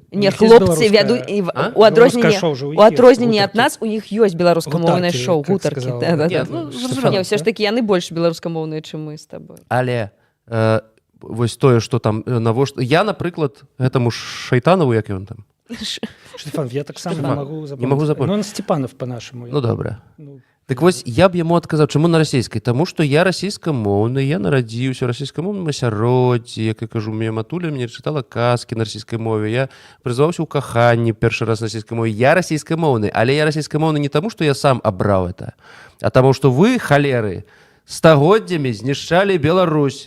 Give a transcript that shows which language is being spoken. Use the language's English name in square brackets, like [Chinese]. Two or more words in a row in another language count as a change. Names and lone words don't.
[Belarusian] Не, хлопцы вядуць у адрозненні ад нас, у іх ёсць беларускамоўнае шоу гутаркі. Не, ўсё ж такі яны больш беларускамоўныя, чым мы з табой. Але вось тое, што там навошта... Я, напрыклад, гэтаму Шайтанову, як ён там, Штефан, я так само Штефан, [Russian] не могу запомнить. Ну, он Степанов по-нашему. [Belarusian] Ну, добре. Так вось я б яму адказаў, чаму на расійскай? Таму што я расійскамоўны, я нарадзіўся ў расійскамоўным асяроддзі, як я кажу, мне матуля мне чытала казкі на расійскай мове, я прызваўся ў каханні першы раз на расійскай мове. Я расійскамоўны, але я расійскамоўны не таму, што я сам абраў это, а таму, што вы, халеры, стагоддзямі знішчалі Беларусь.